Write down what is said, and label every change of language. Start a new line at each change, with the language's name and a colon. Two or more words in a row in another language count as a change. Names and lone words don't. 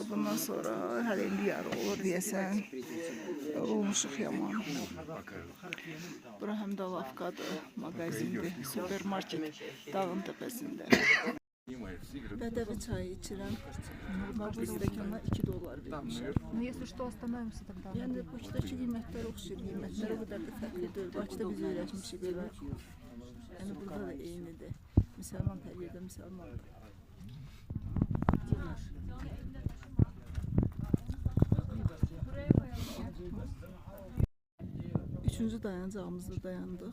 Azerbaijani: Bundan sonra hələ indi yarı olur deyəsən. Olmuşuq yaman. Bura həm də lavkadır, mağazindir, supermarket dağın təpəsində. Bədəvi çayı içirəm. Normal bu stəkanlar $2 vermişəm.
Russian: Ну, если что, остановимся тогда.
Azerbaijani: Yəni Bakıdakı qiymətlər oxşur, qiymətlər o qədər də fərqli deyil. Bakıda biz öyrəşmişik belə. Yəni burada da eynidir. Müsəlman hər yerdə müsəlmandır. Üçüncü dayanacağımızda dayandıq.